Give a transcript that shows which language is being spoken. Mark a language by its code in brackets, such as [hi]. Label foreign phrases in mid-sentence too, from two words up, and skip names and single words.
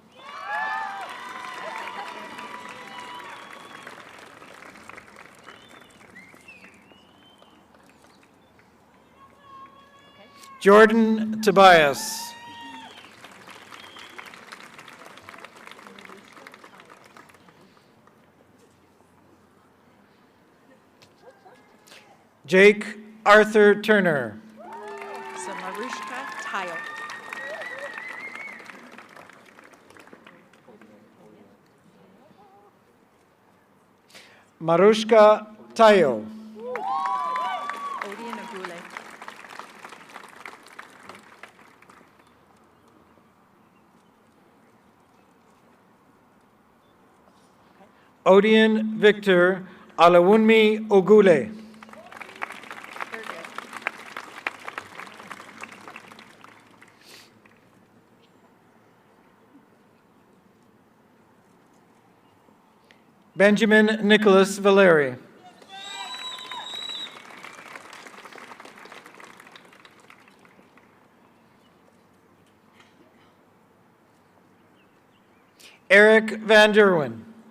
[en] Jordan Tobias. Jake Arthur Turner. So Marushka Tile. Marushka Tayo. Odian Agule. Odian Victor Alawunmi Ogule. Very good. Benjamin Nicholas Valeri. Eric Van Derwen.